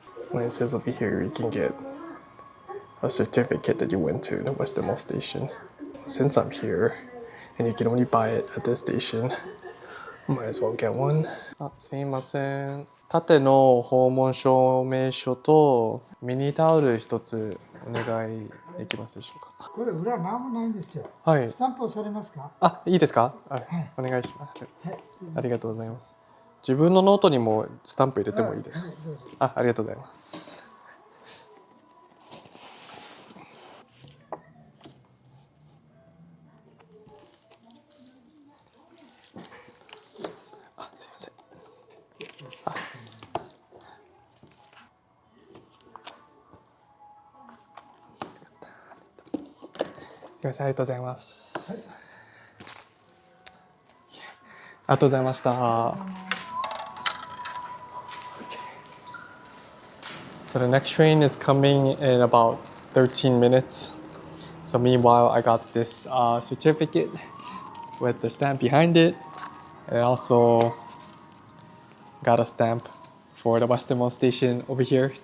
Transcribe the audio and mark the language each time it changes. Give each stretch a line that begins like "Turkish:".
English: When it says over here, you can get a certificate that you went to the westernmost station. Since I'm here, and you can only buy it at this station, might as well get one.
Japanese: あ、すいません。縦の訪問証明書とミニタオル一つお願いできますでしょうか。これ裏なんもないんですよ。はい。スタンプをされますか？あ、いいですか？はい。お願いします。ありがとうございます。自分のノートにもスタンプ入れてもいいですか？どうぞ。ありがとうございます。あ、すいません。あ、すいません。ありがとうございます。ありがとうございました。
English: So the next train is coming in about 13 minutes. So meanwhile, I got this certificate with the stamp behind it. And I also got a stamp for the westernmost station over here.